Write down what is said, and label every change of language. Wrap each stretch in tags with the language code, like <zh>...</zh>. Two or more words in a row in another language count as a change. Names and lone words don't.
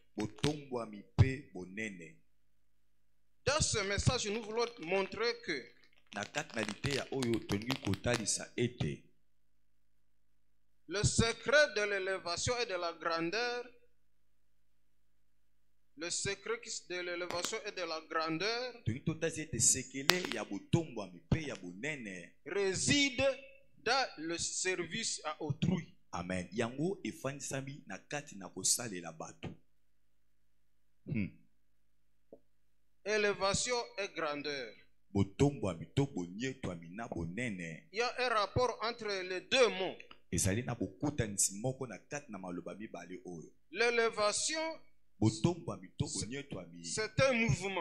<fr>Dans ce message, nous voulons montrer que le secret de l'élévation et de la grandeur, le secret de l'élévation et de la grandeur réside dans le service à autrui. Amen.</fr> <ln>Yango efanisami na kati na kosalela bato.</ln> <fr>Élévation et grandeur. Il y a un rapport entre les deux mots. L'élévation, c'est un mouvement.</fr>